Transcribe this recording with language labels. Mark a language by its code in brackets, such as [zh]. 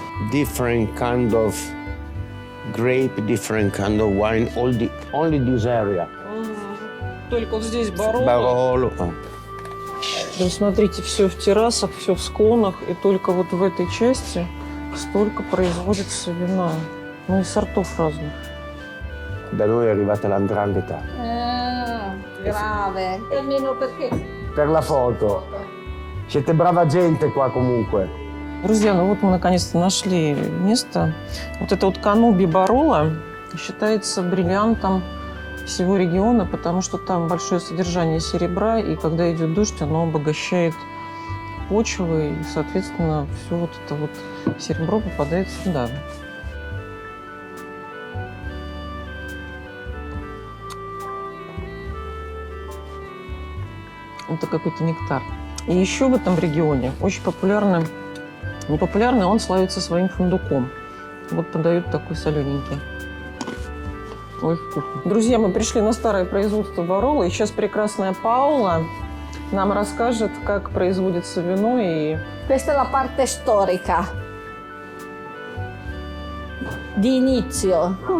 [en] Different kind of grape, different kind of wine, only this area. [ru] Только вот здесь Бароло. [it] Barolo. [ru] Да, смотрите, все в террасах, все в склонах, и только вот в этой части столько производится вина. Ну и сортов разных. [it] Da noi è arrivata l''ndrangheta. Grave. Almeno perché? Per la foto. Siete brava gente qua comunque. [ru] Друзья, ну вот мы наконец-то нашли место. Вот это вот Кануби Бароло считается бриллиантом всего региона, потому что там большое содержание серебра, и когда идет дождь, оно обогащает почвы, и, соответственно, все вот это вот серебро попадает сюда. Это какой-то нектар. И еще в этом регионе очень популярный, непопулярный, он славится своим фундуком. Вот подают такой солененький. Ой, вкусно. Друзья, мы пришли на старое производство Бароло, и сейчас прекрасная Паула нам расскажет, как производится вино и... [it] Questa è la parte storica di inizio.